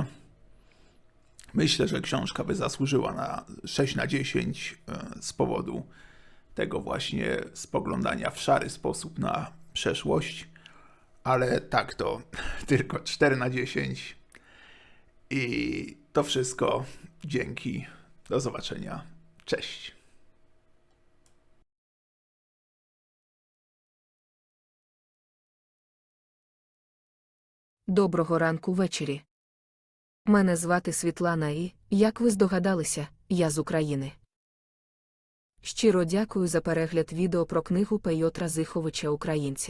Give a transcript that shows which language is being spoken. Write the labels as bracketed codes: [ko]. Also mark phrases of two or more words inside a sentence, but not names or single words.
[pl] Myślę, że książka by zasłużyła na 6 na 10 z powodu tego właśnie spoglądania w szary sposób na przeszłość, ale tak to tylko 4 na 10 i to wszystko. Dzięki, do zobaczenia, cześć. [uk] Доброго ранку ввечері. Мене звати Світлана і, як ви здогадалися, я з України. Щиро дякую за перегляд відео про книгу Пейотра Зиховича «Українці».